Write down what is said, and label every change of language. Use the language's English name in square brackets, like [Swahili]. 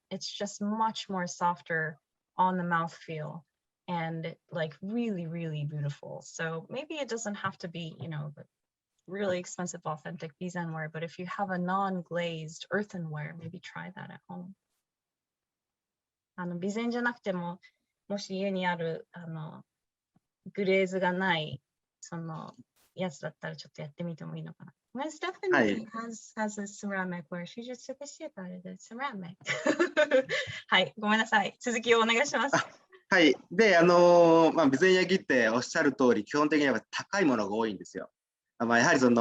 [English] It's just much more softer on the mouthfeel and like really, really beautiful. So maybe it doesn't have to be, really expensive, authentic Bizenware, but if you have a non-glazed earthenware, maybe try that at home. [Japanese] 備前じゃなくても、もし家にあるグレーズがないやつだったらちょっとやってみてもいいのかな。 [English] When Stephanie has a ceramic where she just took a sip out of the ceramic. [Japanese] はい、ごめんなさい。続きをお願いします。はい。で、備前焼きっておっしゃる通り、基本的には高いものが多いんですよ。やはり